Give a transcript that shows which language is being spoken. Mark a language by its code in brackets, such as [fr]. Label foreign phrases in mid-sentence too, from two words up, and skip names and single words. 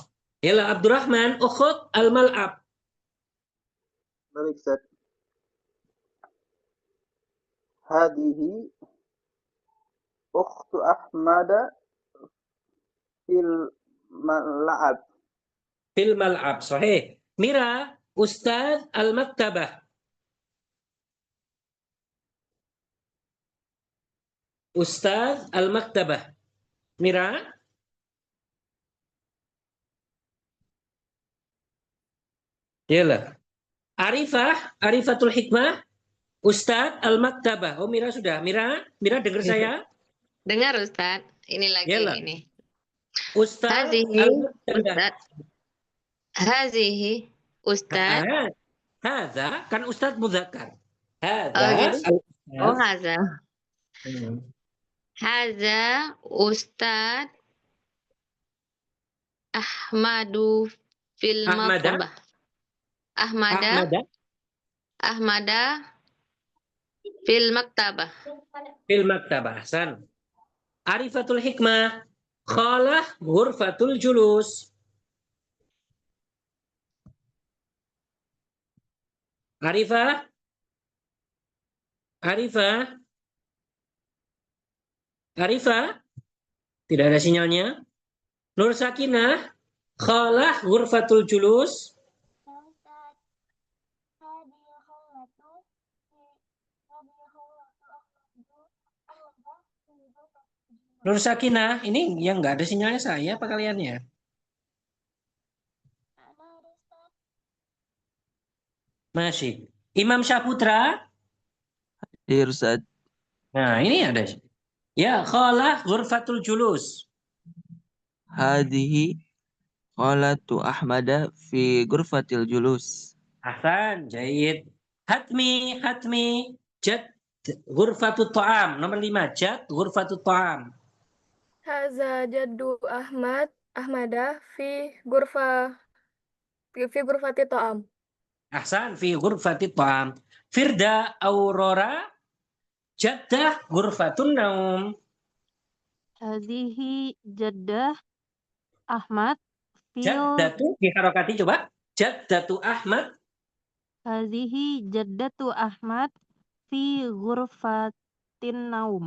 [ar] يلا عبد الرحمن، أخت الملعب. [id] Baik, Ustaz. [ar] هذه أخت أحمد في الملعب. في الملعب. صحيح. ميرا، أستاذ المكتبة. أستاذ المكتبة. Mira. Yalla. Arifah, Arifatul Hikmah, أستاذ المكتبة. [id] Oh, Mira sudah. Mira, Mira dengar saya? Dengar Ustaz, ini lagi Yalla. ini. Ustaz Hazihi al-maktabah. [ar] Ustaz. هذه أستاذ. [id] Hadza kan Ustaz mudzakkar. Oh Hadza gitu. Oh al-Ustaz. [ar] هذا. هذا أستاذ أحمد في Ahmada. maktabah. Ahmada Ahmada أحمد في المكتبة. في المكتبة. أحسن. Arifatul Hikmah. خالة غرفة الجلوس. Arifah. Arifah. Arifah. [id] Tidak ada sinyalnya. Nur Sakinah. [ar] خالة غرفة الجلوس. [id] Nur Sakinah, ini yang nggak ada sinyalnya saya apa kaliannya? Masih. Imam Syaputra. Iya Ustaz. Nah, ini ada. [ar] Ya, خالة غرفة الجلوس. هذه خالة أحمد في غرفة الجلوس. أحسن، جيد. Hatmi, hatmi. جد غرفة الطعام. Nomor 5, جد غرفة الطعام. هذا جد أحمد في غرفة الطعام. أحسن، في غرفة الطعام. Firda Aurora. جدة غرفة النوم. هذه جدة أحمد في [id] Jaddatu diharokati coba. [ar] جدة أحمد. هذه جدة أحمد في غرفة النوم.